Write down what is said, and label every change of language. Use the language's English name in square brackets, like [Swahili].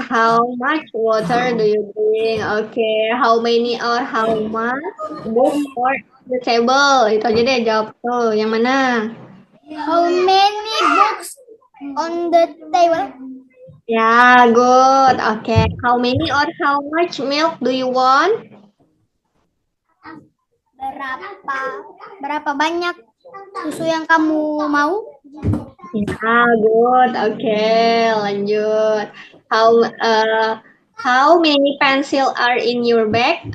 [English] How much water do you drink? Oke, how many or how much books for the table? [Indonesian] Itu aja deh jawab tuh. Yang mana? [English] How many books on the table? Ya, good. Okay. How many or how much milk do you want? [Indonesian] Berapa berapa banyak susu yang kamu mau? Ya, good. Okay, lanjut. [English] How how many pencil are in your bag?